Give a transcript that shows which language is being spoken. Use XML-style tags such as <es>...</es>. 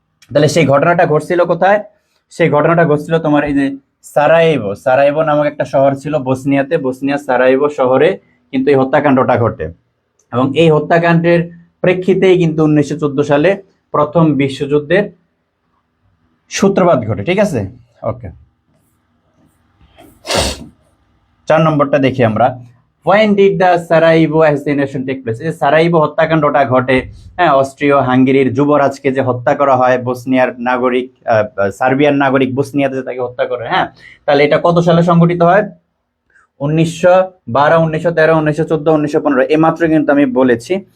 <bn>তাহলে সেই ঘটনাটা ঘটছিল কোথায়? সেই ঘটনাটা ঘটছিল তোমার এই যে সারাইভো নামক একটা শহর ছিল বসনিয়া সারাইভো শহরে কিন্তু এই হত্যাকাণ্ডটা ঘটে। এবং এই হত্যাকাণ্ডের প্রেক্ষিতেই কিন্তু 1914 সালে প্রথম বিশ্বযুদ্ধের সূত্রপাত ঘটে, ঠিক আছে? ওকে, 4 নম্বরটা দেখি আমরা।</bn> <en>When did the Sarajevo assassination take place?</en> <bn>এই সারাইভো হত্যাকাণ্ডটা ঘটে, হ্যাঁ, অস্ট্রিয় হাঙ্গেরির যুবরাজকে যে হত্যা করা হয়, বসনিয়ার নাগরিক, সার্বিয়ান নাগরিক বসনিয়াতে যে তাকে হত্যা করে, হ্যাঁ, তাহলে এটা কত সালে সংঘটিত হয়? 1912, 1913, 1914, 1915। এই মাত্র কিন্তু আমি বলেছি।</bn>